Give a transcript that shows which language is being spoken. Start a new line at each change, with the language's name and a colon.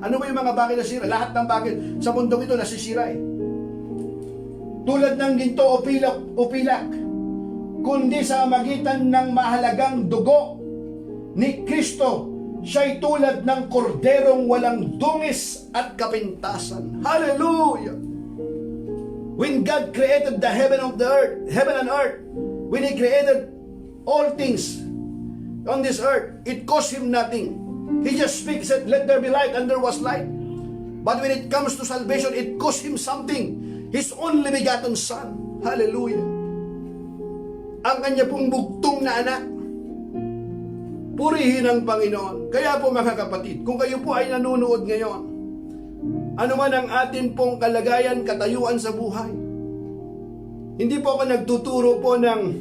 Filipino: Ano ba yung mga bagay na nasisira? Lahat ng bagay sa mundong ito nasisira eh. Tulad ng ginto o pilak. Kundi sa magitan ng mahalagang dugo ni Kristo, siya'y tulad ng korderong walang dungis at kapintasan. Hallelujah!
English: When God created the heaven and earth, when He created all things on this earth, it cost Him nothing. He just speaks, said, let there be light, and there was light. But when it comes to salvation, it cost Him something. His only begotten Son. Hallelujah!
Filipino: Ang kanya pong bugtong na anak. Purihin ang Panginoon. Kaya po, mga kapatid, kung kayo po ay nanonood ngayon, ano man ang atin pong kalagayan, katayuan sa buhay, hindi po ako nagtuturo po ng